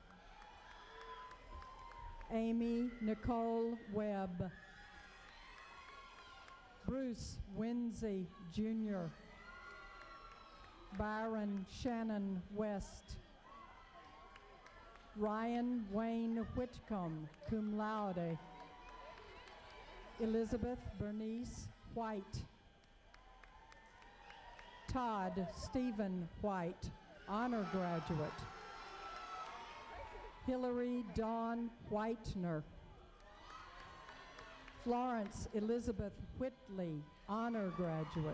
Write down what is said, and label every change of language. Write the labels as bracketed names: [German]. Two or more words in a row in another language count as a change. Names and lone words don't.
[English] Amy Nicole Webb. Bruce Winsey Jr. Byron Shannon West. Ryan Wayne Whitcomb, cum laude. Elizabeth Bernice White. Todd Stephen White, honor graduate. Hillary Dawn Whitener. Florence Elizabeth Whitley, honor graduate.